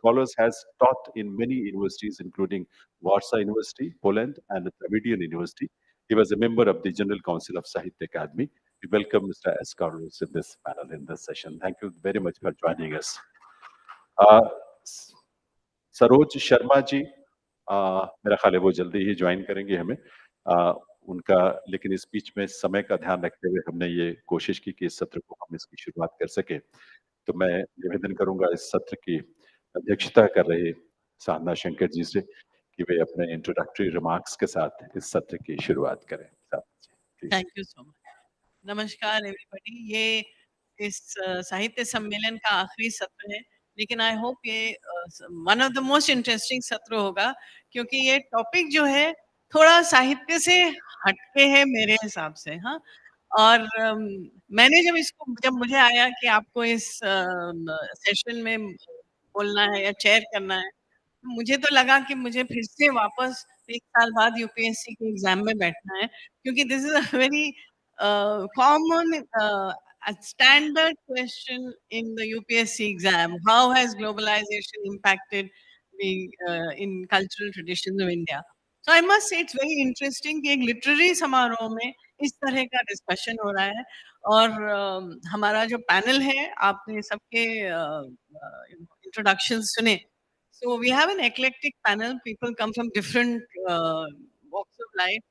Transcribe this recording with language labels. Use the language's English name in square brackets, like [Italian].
[English] Carlos has taught in many universities, including Warsaw University, Poland, and Dravidian University. He was a member of the General Council of Sahitya Academy. We welcome Mr. S. Carlos in this panel, in this session. Thank you very much for joining us. [Hindi] Uh, Saroj Sharma ji, मेरा ख्याल है वो जल्दी ही join करेंगे हमें, उनका, लेकिन इस बीच में समय का ध्यान रखते हुए हमने ये कोशिश की कि इस सत्र को हम इसकी शुरुआत कर सके, तो मैं निवेदन करूंगा इस सत्र की अध्यक्षता कर रहे साधना शंकर जी से कि वे अपने इंट्रोडक्टरी रिमार्क्स के साथ इस सत्र की शुरुआत करें. [English] Thank you so much. नमस्कार everybody. [Hindi] ये इस साहित्य सम्मेलन का आखिरी सत्र है, लेकिन [English] I hope [Hindi] ये [English] one of the most interesting [Hindi] सत्र होगा, क्योंकि ये टॉपिक जो है थोड़ा साहित्य से हटके है मेरे हिसाब से. हाँ, और मैंने जब मुझे आया कि आपको इस सेशन में बोलना है या चेयर करना है, तो मुझे तो लगा कि मुझे फिर से वापस 1 साल बाद यूपीएससी के एग्जाम में बैठना है, क्योंकि [English] This is a very common a standard question in the UPSC exam. How has globalization impacted the in cultural traditions of India? So I must say it's very interesting [Hindi] कि एक literary समारोह में इस तरह का डिस्कशन हो रहा है. और हमारा जो पैनल है, आपने सबके इंट्रोडक्शन सुने. [English] So we have an eclectic panel. People come from different walks of life.